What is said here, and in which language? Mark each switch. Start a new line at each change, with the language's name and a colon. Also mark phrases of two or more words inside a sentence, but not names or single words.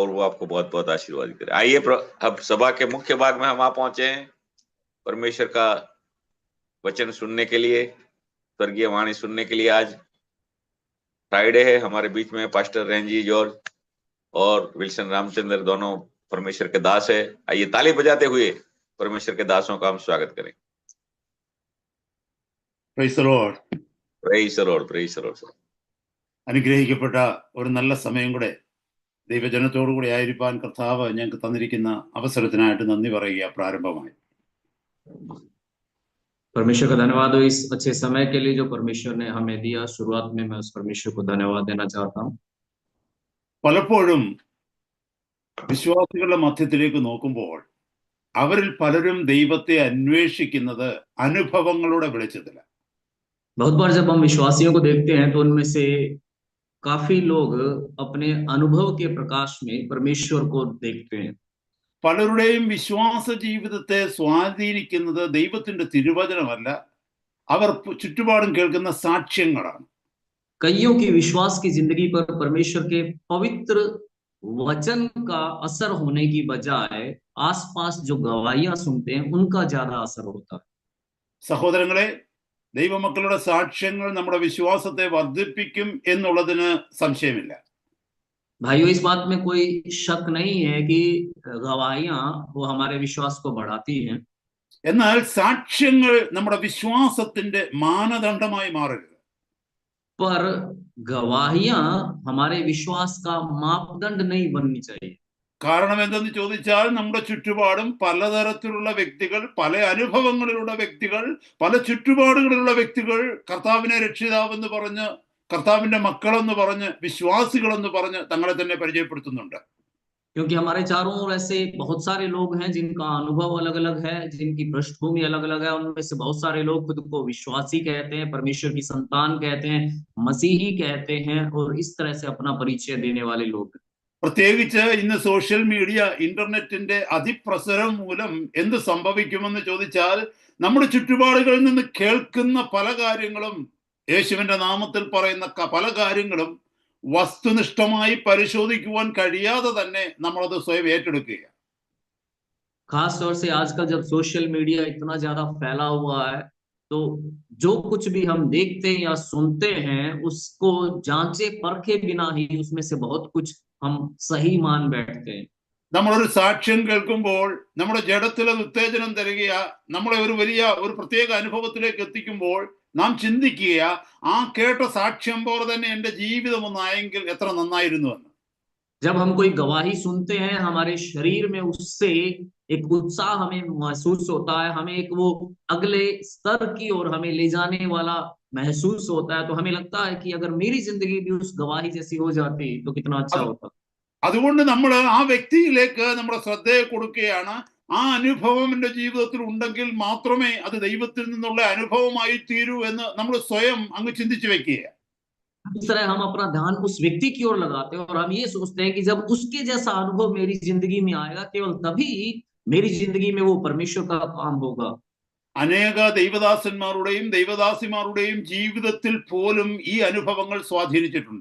Hindi: प्रभु आपको बहुत बहुत आशीर्वाद करे। आइए अब सभा के मुख्य भाग में हम आ पहुंचे हैं, परमेश्वर का वचन सुनने के लिए, स्वर्गीय वाणी सुनने के लिए। आज फ्राइडे है, हमारे बीच में पास्टर रेंजी जॉर्ज और विल्सन रामचंद्र दोनों परमेश्वर के दास है। आइए ताली बजाते हुए परमेश्वर के दासों का हम स्वागत करें।
English: Praise the Lord. Praise the Lord, praise the Lord.
Malayalam: അനുഗ്രഹിക്കപ്പെട്ട ഒരു നല്ല സമയം കൂടെ ദൈവജനത്തോടുകൂടി ആയിരിക്കാൻ കർത്താവ് ഞങ്ങൾക്ക് തന്നിരിക്കുന്ന അവസരത്തിനായിട്ട് നന്ദി പറയുക പ്രാരംഭമായി.
Hindi: परमेश्वर का धन्यवाद हो इस अच्छे समय के लिए जो परमेश्वर ने हमें दिया। शुरुआत में मैं उस परमेश्वर को धन्यवाद देना चाहता हूँ।
Malayalam: പലപ്പോഴും വിശ്വാസികളുടെ മധ്യത്തിലേക്ക് നോക്കുമ്പോൾ അവരിൽ പലരും ദൈവത്തെ അന്വേഷിക്കുന്നത് അനുഭവങ്ങളുടെ വെളിച്ചത്തിലാണ്.
Hindi: बहुत बार जब हम विश्वासियों को देखते हैं तो उनमें से काफी लोग अपने अनुभव के प्रकाश में परमेश्वर को देखते हैं।
Malayalam: പലരുടെയും വിശ്വാസ ജീവിതത്തെ സ്വാധീനിക്കുന്നത് ദൈവത്തിന്റെ തിരുവചനമല്ല, അവർ ചുറ്റുപാടും കേൾക്കുന്ന സാക്ഷ്യങ്ങളാണ്.
Hindi: कईयों की विश्वास की जिंदगी पर परमेश्वर के पवित्र वचन का असर होने की बजाय आसपास जो गवाहियां सुनते हैं उनका ज्यादा असर होता है।
Malayalam: സഹോദരങ്ങളെ, ദൈവമക്കളുടെ സാക്ഷ്യങ്ങൾ നമ്മുടെ വിശ്വാസത്തെ വർദ്ധിപ്പിക്കും എന്നുള്ളതിന് സംശയമില്ല.
Hindi: भाइयों, इस बात में कोई शक नहीं है कि गवाहियां वो हमारे विश्वास को बढ़ाती हैं।
Malayalam: എന്നാൽ സാക്ഷ്യങ്ങൾ നമ്മുടെ വിശ്വാസത്തിന്റെ മാനദണ്ഡമായി മാറരുത്.
Hindi: पर गवाहियां हमारे विश्वास का मापदंड नहीं बननी चाहिए।
Malayalam: കാരണം എന്തെന്ന് ചോദിച്ചാൽ നമ്മുടെ ചുറ്റുപാടും പലതരത്തിലുള്ള വ്യക്തികൾ, പല അനുഭവങ്ങളിലുള്ള വ്യക്തികൾ, പല ചുറ്റുപാടുകളിലുള്ള വ്യക്തികൾ കർത്താവിനെ രക്ഷിതാവെന്ന് പറഞ്ഞ്, കർത്താവിന്റെ മക്കളെന്ന് പറഞ്ഞ്, വിശ്വാസികളെന്ന് പറഞ്ഞ് തങ്ങളെ തന്നെ പരിചയപ്പെടുത്തുന്നുണ്ട്.
Hindi: क्योंकि हमारे चारों ओर ऐसे बहुत सारे लोग हैं जिनका अनुभव अलग अलग है, जिनकी पृष्ठभूमि अलग अलग है। उनमें से बहुत सारे लोग खुद को विश्वासी कहते हैं, परमेश्वर की संतान कहते हैं, मसीही कहते हैं और इस तरह से अपना परिचय देने वाले लोग।
Malayalam: പ്രത്യേകിച്ച് ഇന്ന്
English: social media,
Malayalam: ഇന്റർനെറ്റിന്റെ അതിപ്രസരം മൂലം എന്ത് സംഭവിക്കുമെന്ന് ചോദിച്ചാൽ നമ്മുടെ ചുറ്റുപാടുകളിൽ നിന്ന് കേൾക്കുന്ന പല കാര്യങ്ങളും, യേശുവിന്റെ നാമത്തിൽ പറയുന്ന പല കാര്യങ്ങളും വസ്തുനിഷ്ഠമായി പരിശോധിക്കുവാൻ കഴിയാതെ തന്നെ നമ്മളത് സ്വയം ഏറ്റെടുക്കുക.
Hindi: खास तौर से आजकल जब
English: social media
Hindi: इतना ज्यादा फैला हुआ है तो जो कुछ भी हम देखते या सुनते हैं उसको जांचे परखे बिना ही उसमें से बहुत कुछ हम सही मान बैठते हैं।
Malayalam: നമ്മളൊരു സാക്ഷ്യം കേൾക്കുമ്പോൾ നമ്മുടെ ജഡത്തിൽ അത് ഉത്തേജനം തരിക, നമ്മളെ ഒരു പ്രത്യേക അനുഭവത്തിലേക്ക് എത്തിക്കുമ്പോൾ നാം ചിന്തിക്കുക, ആ കേട്ട സാക്ഷ്യം പോലെ തന്നെ എന്റെ ജീവിതം ഒന്നായെങ്കിൽ എത്ര നന്നായിരുന്നു എന്ന്.
Hindi: जब हम कोई गवाही सुनते हैं हमारे शरीर में उससे एक उत्साह हमें महसूस होता है, हमें एक वो अगले स्तर की ओर हमें ले जाने वाला महसूस होता है। तो हमें लगता है कि अगर मेरी जिंदगी भी उस गवाही जैसी हो जाती तो कितना अच्छा होता।
Malayalam: അതുകൊണ്ട് നമ്മൾ ആ വ്യക്തിയിലേക്ക് നമ്മുടെ ശ്രദ്ധയെ കൊടുക്കുകയാണ്. ആ അനുഭവം എന്റെ ജീവിതത്തിൽ ഉണ്ടെങ്കിൽ മാത്രമേ അത് ദൈവത്തിൽ നിന്നുള്ള അനുഭവമായി തീരൂ എന്ന് നമ്മൾ സ്വയം അങ്ങ് ചിന്തിച്ചു വെക്കുക.
Hindi: इस तरह हम अपना ध्यान उस व्यक्ति की ओर लगाते हैं और हम ये सोचते हैं कि जब उसके जैसा अनुभव मेरी जिंदगी में आएगा केवल तभी मेरी जिंदगी में वो परमेश्वर का काम होगा।
Malayalam: അനേക ദൈവദാസന്മാരുടെയും ദൈവദാസിമാരുടെയും ജീവിതത്തിൽ പോലും ഈ അനുഭവങ്ങൾ സ്വാധീനിച്ചിട്ടുണ്ട്.